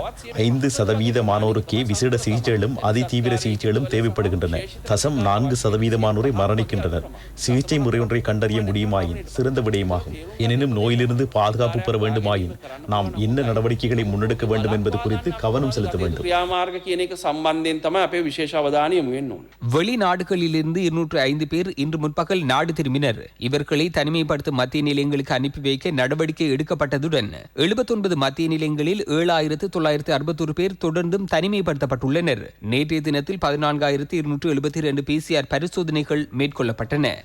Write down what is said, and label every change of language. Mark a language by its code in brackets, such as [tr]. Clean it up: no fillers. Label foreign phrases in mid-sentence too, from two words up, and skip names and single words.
[ta] 5% மாணவருக்கே விசேட சிகிச்சைகளும் அதிதீவிர சிகிச்சைகளும் தேவைப்படுகின்றன. 4% மாணவரை மரணிக்கின்றனர். சிகிச்சை முறை ஒன்றை கண்டறிய முடியுமாயின் சிறந்த விடயமாகும். எனினும் நோயில் நோயிலிருந்து பாதுகாப்பு பெற வேண்டுமாயின் நாம் என்ன நடவடிக்கைகளை முன்னெடுக்க வேண்டும் என்பது குறித்து கவனம் செலுத்த வேண்டும். [si] ක්‍රියාමාර්ග කියන එක සම්බන්ධයෙන් තමයි අපේ විශේෂ අවධානය යොමු වෙන්න ඕනේ. [ta] வெளிநாடுகளிலிருந்து 205 பேர் இன்று முற்பகல் நாடு திரும்பினர். இவர்களை தனிமைப்படுத்தும் மத்திய நிலையங்களுக்கு அனுப்பி வைக்க நடவடிக்கை எடுக்கப்பட்டதுடன் 79 மத்திய நிலையங்களில் 7,961 பேர் தொடர்ந்தும் தனிமைப்படுத்தப்பட்டுள்ளனர். நேற்றைய தினத்தில் 14,272 PCR பரிசோதனைகள் மேற்கொள்ளப்பட்டன.